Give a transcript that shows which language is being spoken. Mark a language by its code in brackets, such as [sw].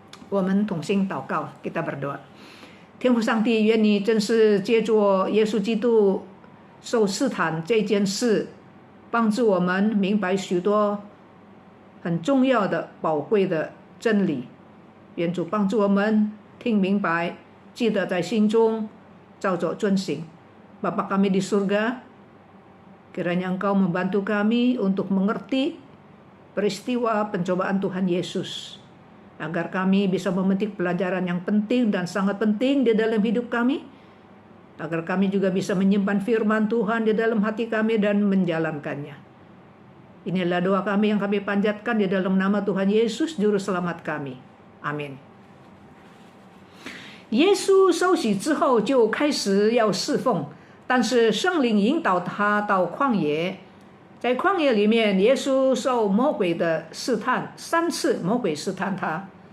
[zh] 我们同心祷告， [id] kita berdoa. [zh] 天父上帝，愿你真是借着耶稣基督受试探这件事，帮助我们明白许多很重要的宝贵的真理。愿主帮助我们听明白，记得在心中，照着遵行。 [id] Bapa kami di surga, kiranya Engkau membantu kami untuk mengerti peristiwa pencobaan Tuhan Yesus, agar kami bisa memetik pelajaran yang penting dan sangat penting di dalam hidup kami, agar kami juga bisa menyimpan firman Tuhan di dalam hati kami dan menjalankannya. Inilah doa kami yang kami panjatkan di dalam nama Tuhan Yesus, Juru Selamat kami. Amin. [zh] 耶稣受洗之后就开始要侍奉，但是圣灵引导他到旷野。在旷野里面，耶稣受魔鬼的试探，3次魔鬼试探他。